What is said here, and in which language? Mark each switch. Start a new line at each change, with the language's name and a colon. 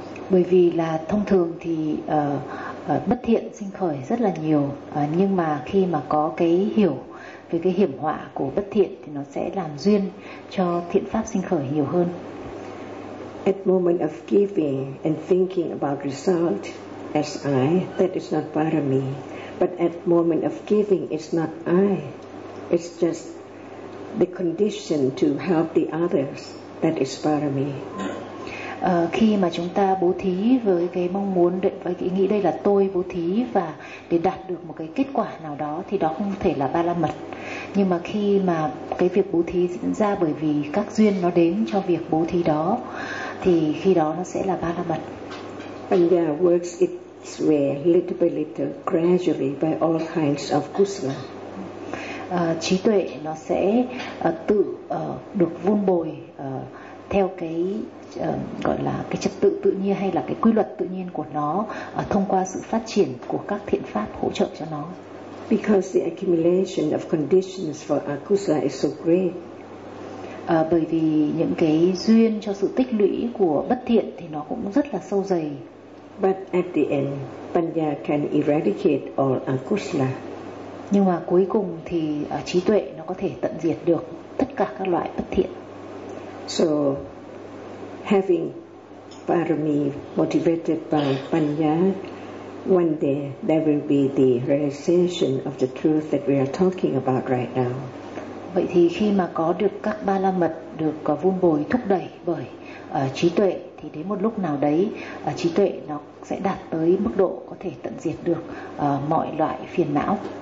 Vietnamese: Bởi vì là thông thường thì bất thiện sinh khởi rất là nhiều, nhưng mà khi mà có cái hiểu về cái hiểm họa của bất thiện thì nó sẽ làm duyên cho thiện pháp sinh khởi nhiều hơn.
English: At moment of giving and thinking about result, as I, that is not part of me. But at moment of giving, it's not I. It's just the condition to help the others that is part of me.
Vietnamese: Khi mà chúng ta bố thí với cái mong muốn với cái nghĩ đây là tôi bố thí và để đạt được một cái kết quả nào đó thì đó không thể là ba la mật. Nhưng mà khi mà cái việc bố thí diễn ra bởi vì các duyên nó đến cho việc bố thí đó thì khi đó nó sẽ là ba la mật.
English: Panya works its way little by little, gradually by all kinds of kusala.
Vietnamese: Trí tuệ nó sẽ tự được vun bồi theo cái gọi là cái trật tự tự nhiên hay là cái quy luật tự nhiên của nó thông qua sự phát triển của các thiện pháp hỗ trợ cho nó.
English: Because the accumulation of conditions for akusala is so great.
Vietnamese: Bởi vì những cái duyên cho sự tích lũy của bất thiện thì nó cũng rất là sâu dày.
English: But at the end, Panya can eradicate all akusala.
Vietnamese: Nhưng mà cuối cùng thì trí tuệ nó có thể tận diệt được tất cả các loại bất thiện.
English: So having parami motivated by panya, one day there will be the realization of the truth that we are talking about right now.
Vietnamese: Vậy thì khi mà có được các ba la mật được vun bồi thúc đẩy bởi trí tuệ thì đến một lúc nào đấy trí tuệ nó sẽ đạt tới mức độ có thể tận diệt được mọi loại phiền não.